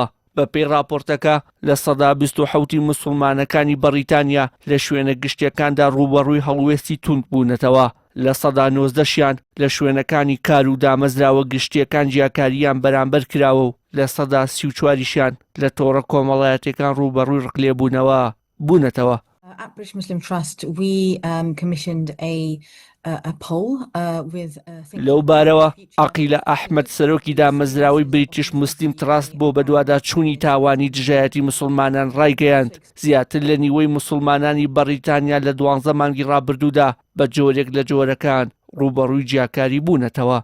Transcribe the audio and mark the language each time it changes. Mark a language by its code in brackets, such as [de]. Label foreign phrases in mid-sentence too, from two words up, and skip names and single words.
[ckb] بەپێی راپۆرتەکە لە 27% موسڵمانەکانی بەریتانیا لە شوێنە گشتیەکاندا ڕوبەڕووی هەڵوێستی توند بوونەتەوە، لە 90%شیان لە شوێنەکانی کار و دامەزراوە گشتیەکان جیاکاریان بەرامبەر کراوە و لە 34%شیان لە تۆڕە کۆمەڵایەتەکان ڕوبەڕووی ڕقلێبوونەوە بوونەتەوە. [en] At British Muslim Trust, we commissioned a poll with [ckb] لەو بارەوە عەقیلە ئەحمەد سەرۆکی دامەزراوەی بریتیش موسلیم تراست بۆ بەدواداچوونی تاوانی دژایەتی موسڵمانان ڕایگەیاند زیاتر لە نیوەی موسڵمانانی بەریتانیا لە 12 مانگی ڕابردوودا بە جۆرێک لە جۆرەکان ڕوبەڕووی جیاکاری بوونەتەوە.